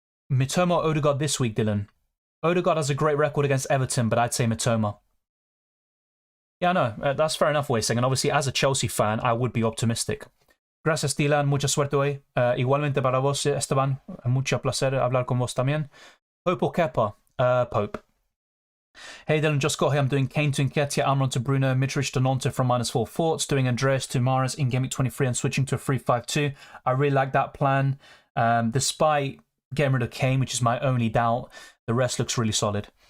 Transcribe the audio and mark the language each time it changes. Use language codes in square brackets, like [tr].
[en] Mitoma or Odegaard this week, Dylan? Odegaard has a great record against Everton, but I'd say Mitoma. Yeah, no, that's fair enough, Wasting. And obviously, as a Chelsea fan, I would be optimistic. [es] Gracias, Dylan. Mucha suerte hoy. Igualmente para vos, Esteban. Mucho placer hablar con vos también. [en] Pope or Kepa? Pope. Hey Dylan, just got here. I'm doing Kane to Nketiah, Almiron to Bruno, Mitrovic to Nonto from -4 Thoughts, doing Andreas to Mahrez in Gameweek 23 and switching to a 3-5-2. I really like that plan. Despite getting rid of Kane, which is my only doubt, the rest looks really solid.